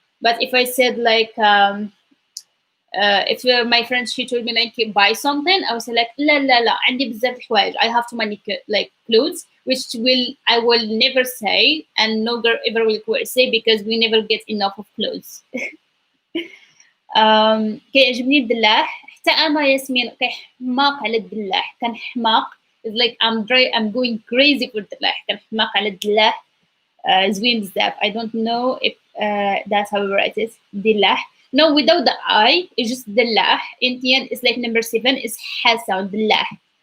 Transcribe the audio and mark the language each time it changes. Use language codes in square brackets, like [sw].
[en] But if I said like if my friend she told me like buy something, I was like [ar] لا لا لا عندي بزاف الحوايج. [en] I have too many like clothes, which I will never say, and no girl ever will say, because we never get enough of clothes. [ar] كيعجبني الدلاح. حتى انا ياسمين كنحماق على الدلاح. [en] كنحماق is like I'm going crazy for الدلاح. [ar] كنحماق على الدلاح. زوين بزاف. [en] I don't know if that's how we write it. [ar] دلاح. [en] No, without the I, it's just دلاح. In the end, it's like number 7 is [ar] حاسة دلاح.